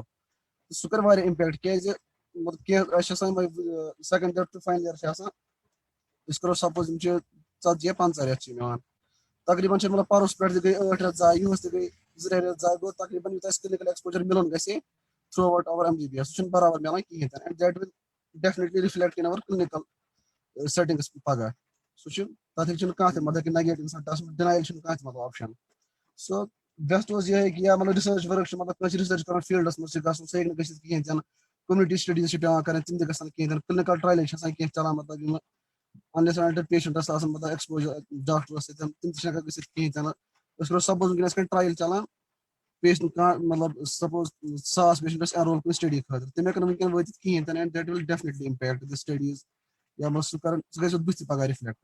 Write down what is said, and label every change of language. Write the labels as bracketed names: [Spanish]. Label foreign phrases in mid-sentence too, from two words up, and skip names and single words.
[Kashmiri] سُہ کٔر واریاہ امپیکٹ کیازِ مطلب کینٛہہ اَسہِ چھِ آسان [English] second year to final year [Kashmiri] چھِ آسان أسۍ کرو سپوز یِم چھِ 40 یا 50 رٮ۪تھ چھِ یِم یِوان تقریٖبن چھِ مطلب پرُس پٮ۪ٹھ تہِ گٔے 8 رٮ۪تھ ضایہِ یِہُس تہِ گٔے 2 رٮ۪تھ ضایہِ گوٚو تقریٖبن یوٗتاہ اَسہِ [English] clinical exposure [Kashmiri] مِلُن گژھِ [English] throughout our [Kashmiri] MBBS سُہ چھُنہٕ برابر مِلان کِہینۍ تہِ [English] and that will definitely reflect in our clinical settings [Kashmiri] پگاہ. سُہ چھُ تتھ چھُنہٕ کانٛہہ تہِ مطلب کہِ نگیٹِو اِنسان ڈِنایل چھُنہٕ کانٛہہ تہِ مطلب آپشن. سو بیسٹ اوس یِہے کہِ یا مطلب [English] research work [Kashmiri] چھِ مطلب کٲنٛسہِ رِسٲرٕچ کران فیٖلڈس منٛز چھِ گژھُن سُہ ہیٚکہِ نہٕ گٔژھِتھ کِہینۍ تہِ نہٕ. [English] community studies [Kashmiri] چھِ پیوان کرٕنۍ تِم تہِ گژھن کِہینۍ تہِ نہٕ. [English] clinical trials [Kashmiri] چھِ آسان کینٛہہ چلان مطلب یِم [English] unless and until patients [Kashmiri] آسان مطلب ایکسپوجر ڈاکٹرس سۭتۍ تِم تہِ چھِ ہٮ۪کان گٔژھِتھ کِہینۍ تہِ نہٕ. أسۍ کرو سپوز ؤنکیٚنس کانٛہہ ٹرایل چلان پیشنٹ کانٛہہ مطلب سپوز 1000 پیشنٹ ٲسۍ اینرول کُنہِ سٹڈی خٲطرٕ تِم ہٮ۪کن ؤنکیٚن وٲتِتھ کِہینۍ تہِ نہٕ [English] and that will definitely impact the studies [Kashmiri] یا مطلب سُہ کران سُہ گژھِ بٕتھِ پگاہ رِفلیکٹ.